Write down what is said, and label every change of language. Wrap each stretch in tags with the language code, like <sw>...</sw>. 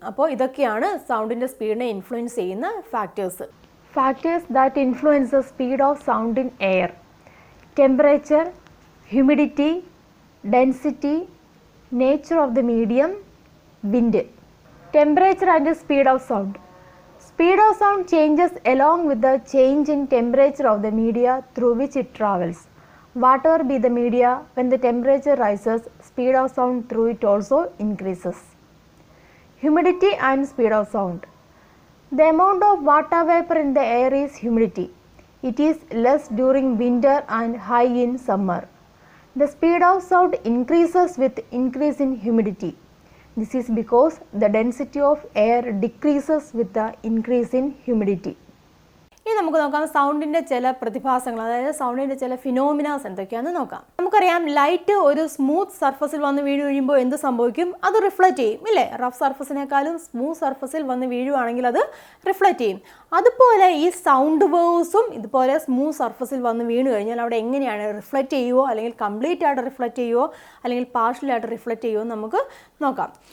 <ml>അപ്പോൾ ഇതൊക്കെയാണ് സൗണ്ടിൻ്റെ സ്പീഡിനെ ഇൻഫ്ലുവൻസ് ചെയ്യുന്ന factors.</ml> <en>Factors that influence the speed of sound in air: temperature, humidity, density, nature of the medium, wind. Temperature and speed of sound. Speed of sound changes along with the change in temperature of the media through which it travels. Whatever be the media, when the temperature rises, speed of sound through it also increases. Humidity and speed of sound. The amount of water vapor in the air is humidity. It is less during winter and high in summer. The speed of sound increases with increase in humidity. This is because the density of air decreases with the increase in humidity.</en> <ml>ഇനി നമുക്ക് നോക്കാം സൗണ്ടിൻ്റെ ചില പ്രതിഭാസങ്ങൾ, അതായത് സൗണ്ടിൻ്റെ ചില ഫിനോമിനാസ് എന്തൊക്കെയാണെന്ന് നോക്കാം. നമുക്കറിയാം ലൈറ്റ് ഒരു സ്മൂത്ത് സർഫസിൽ വന്ന് വീഴുമ്പോൾ എന്ത് സംഭവിക്കും? അത് റിഫ്ലക്റ്റ് ചെയ്യും, ഇല്ലേ? റഫ് സർഫസിനേക്കാളും സ്മൂത്ത് സർഫസിൽ വന്ന് വീഴുവാണെങ്കിൽ അത് റിഫ്ലക്റ്റ് ചെയ്യും. അതുപോലെ ഈ സൗണ്ട് വേവ്സും ഇതുപോലെ സ്മൂത്ത് സർഫസിൽ വന്ന് വീണ് കഴിഞ്ഞാൽ അവിടെ എങ്ങനെയാണ് റിഫ്ലക്റ്റ് ചെയ്യുമോ, അല്ലെങ്കിൽ കംപ്ലീറ്റ് ആയിട്ട് റിഫ്ലക്റ്റ് ചെയ്യുമോ, അല്ലെങ്കിൽ പാർഷ്യലായിട്ട് റിഫ്ലക്റ്റ് ചെയ്യുമോ നമുക്ക് നോക്കാം.</ml>